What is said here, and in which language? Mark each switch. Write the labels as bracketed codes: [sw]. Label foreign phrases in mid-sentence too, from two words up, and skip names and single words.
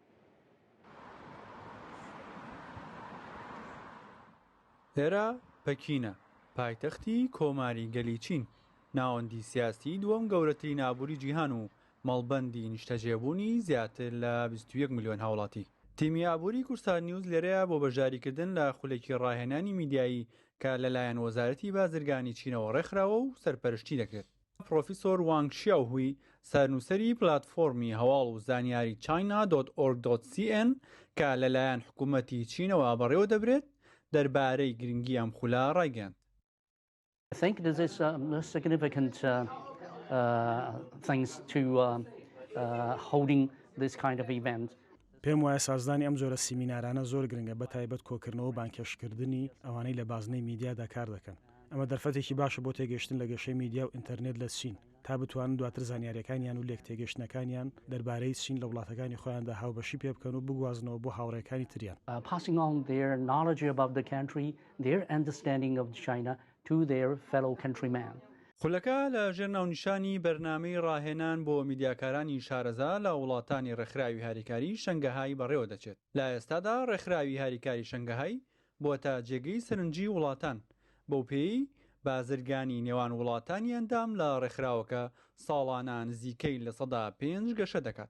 [ckb] ئێرە پەکینە پایتەختی کۆماری گەلی چین ناوەندی سیاسی دووەم گەورەترین ئابووری جیهان و مەڵبەندی نیشتەجێبوونی زیاتر لە 21 میلیۆن هاوڵاتی. تیمی ئابووری کورسات نیوز لێرەیە بۆ بەشداریکردن لە خولێکی ڕاهێنانی میدیایی کە لەلایەن وەزارەتی بازرگانی چینەوە ڕێکخراوە و سەرپەرشتی دەکرێت. پرۆفیسۆر وانگ شیاوهوی سەرنووسەری پلاتفۆرمی هەواڵ و زانیاری china.org.cn کە لەلایەن حکوومەتی چینەوە بەڕێوە دەبرێت دەربارەی گرنگی ئەم خولا ڕایگەاند. [en] I think this is significant thanks to holding this kind of event. [ckb] پێم وایە سازدانی ئەم جۆرە سیمینارانە زۆر گرنگە بە تایبەت کۆکردنەوە بانکێشکردنی ئەوانەی لە بازنەی میدیادا کار دەکەن. ئەمە دەرفەتێکی باشە بۆ تێگەشتن لە گەشەی میدیا و ئینتەرنێت لە چین تا بتوانن دواتر زانیاریەکانیان و لێک تێگەشتنەکانیان دەربارەی چین لە وڵاتەکانی خۆیاندا هاوبەشی پێ بکەن و بگوازنەوە بۆ هاوڕێکانی تریان. [en] Passing on their knowledge about the country, their understanding of China to their fellow countrymen. [ckb] خولەکە لە ژێر ناونیشانی بەرنامەی ڕاهێنان بۆ میدیاکارانی شارەزا لە وڵاتانی ڕێکخراوی هاریکاری شەنگەهای بەڕێوە دەچێت. لە ئێستادا ڕێکخراوی هاریکاری شەنگەهای بۆتە جێگەی سەرنجی وڵاتان بەو پێی بازرگانی نێوان وڵاتانی ئەندام لە ڕێکخراوەکە ساڵانە نزیکەی لە 5 گەشە دەکات.